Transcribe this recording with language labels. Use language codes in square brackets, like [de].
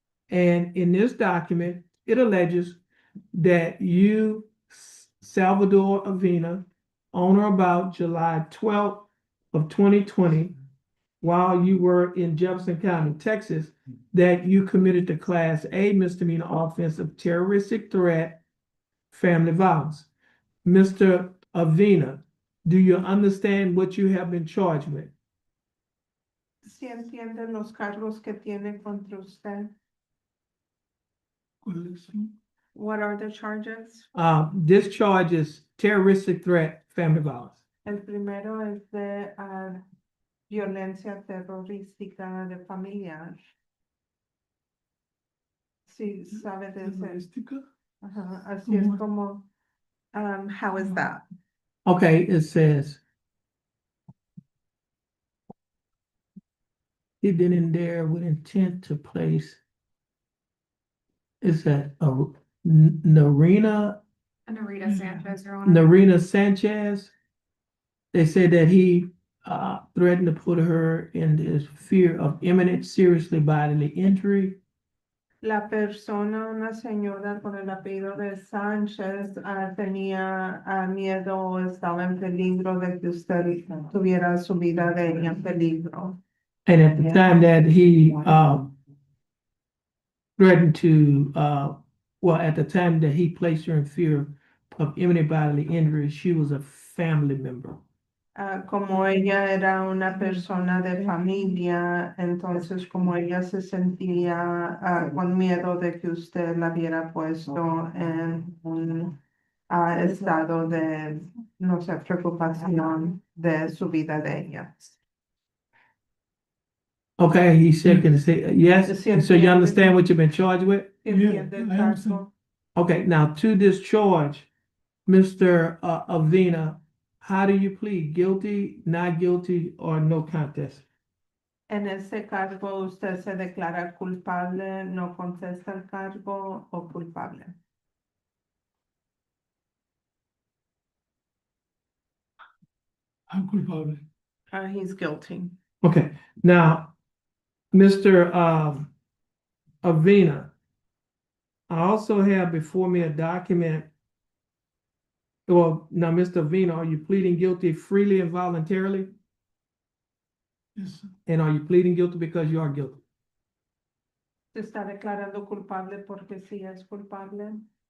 [en] And in this document, it alleges that you, Salvador Avina, on or about July 12th of 2020, while you were in Jefferson County, Texas, that you committed the Class A misdemeanor offense of terroristic threat, family violence. Mr. Avina, do you understand what you have been charged with? [es] Si entiende los cargos que tiene contra usted. [en] What are the charges? This charge is terroristic threat, family violence. [es] El primero es de violencia terrorística de familiar. Sí, sabe de ese. Ajá, así es como, [en] how is that? Okay, it says he been in there with intent to place. Is that Narina Narita Sanchez, Your Honor. Narina Sanchez? They said that he threatened to put her in this fear of imminent seriously bodily injury. [es] La persona, una señora con el apellido de Sánchez, tenía miedo o estaba en peligro de que usted tuviera su vida de ella en peligro. [en] And at the time that he threatened to, well, at the time that he placed her in fear of imminent bodily injury, she was a family member. [es] Como ella era una persona de familia, entonces como ella se sentía con miedo de que usted la hubiera puesto en un estado de, no sé, preocupación de su vida de ella. [en] Okay, he said, can say yes. [es] Sí, [en] So you [es] entiende. [en] understand what you've been charged with? [es] ¿Entiende el cargo? [en] Okay, now to this charge, Mr. Avina, how do you plead? Guilty, not guilty, or no contest? [es] En ese cargo usted se declara culpable, no contesta el cargo o culpable. [en] I'm culpable. He's guilty. Okay, now, Mr. Avina, I also have before me a document. Well, now, Mr. Avina, are you pleading guilty freely and voluntarily? Yes. And are you pleading guilty because you are guilty? [es] Se está declarando culpable porque sí es culpable.